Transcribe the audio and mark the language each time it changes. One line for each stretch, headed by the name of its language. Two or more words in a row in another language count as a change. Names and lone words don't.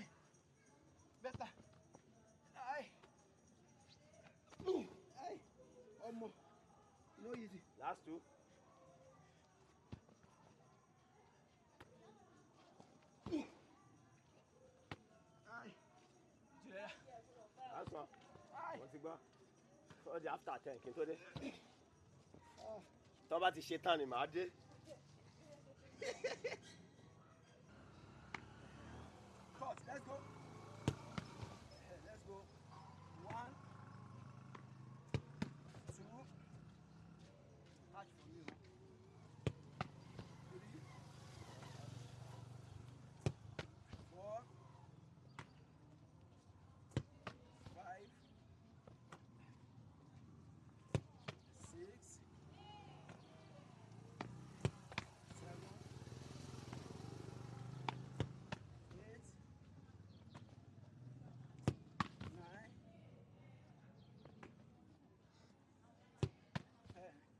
English: Beta. Ai. Ai. Omo. No easy. Last two. Ai. Yeah. Last one. Ai. What's it go? So the after
Yoruba: 10 kí n tó dé. Tó bá ti ṣe tán ni màá dé.
English: Cut, let's go. Let's go. 1, 2. Catch for me. 3, 4, 5, 6, 7, 8, 9, 10.